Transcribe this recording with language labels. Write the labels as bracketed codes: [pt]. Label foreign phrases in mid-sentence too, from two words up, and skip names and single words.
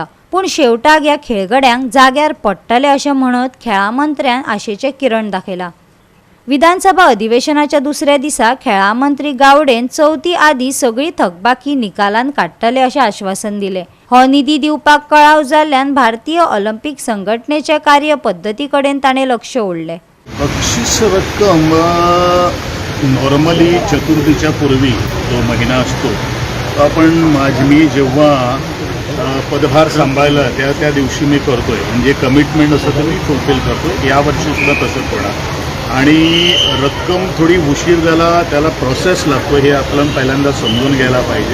[kok] पूण शेवटाक ह्या खेळगड्यांक जाग्यार पडटले अशें म्हणत खेळां मंत्र्यान आशेचें किरण दाखयलां। विधानसभा अधिवेशनाच्या दुसऱ्या दिसा खेळां मंत्री गावडेन चवथी आदी सगळी थकबाकी निकालान काडटले अशें आश्वासन दिलें। हो निधी दिवपाक कळाव जाल्ल्यान भारतीय ऑलिंपिक संघटनेच्या कार्यपद्दती कडेन ताणें लक्ष ओडलें। [mr] बक्षीस रक्कम नॉर्मली चतुर्थीच्या पूर्वी जो महिना असतो, आपण मी जेव्हा पदभार सांभाळला त्या दिवशी मी करतोय, म्हणजे कमिटमेंट असं तर मी फुलफिल करतो। यावर्षी सुद्धा तसंच होणार आणि रक्कम थोडी उशीर झाला, त्याला प्रोसेस लागतो हे आपल्याला पहिल्यांदा समजून घ्यायला पाहिजे।